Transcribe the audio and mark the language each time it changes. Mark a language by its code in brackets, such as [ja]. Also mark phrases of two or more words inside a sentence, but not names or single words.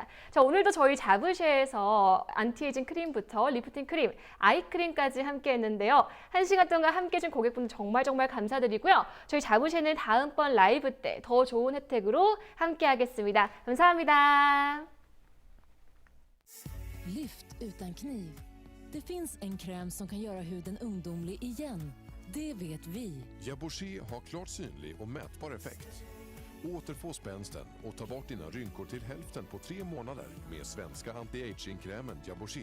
[ko] 자, 오늘도 저희 자부쉐에서 안티에이징 크림부터 리프팅 크림, 아이크림까지 함께 했는데요. 1시간 동안 함께 해준 고객분들 정말 감사드리고요. 저희 자부쉐는 다음번 라이브 때 더 좋은 혜택으로 함께 하겠습니다. 감사합니다. [sv] Lyft utan kniv. Det finns en kräm som kan göra huden ungdomlig igen. Det vet vi. Jabouché har klart synlig och mätbar effekt. Återfå spänsten och ta bort dina rynkor till hälften på 3 månader med svenska anti-aging-krämen Jabouché.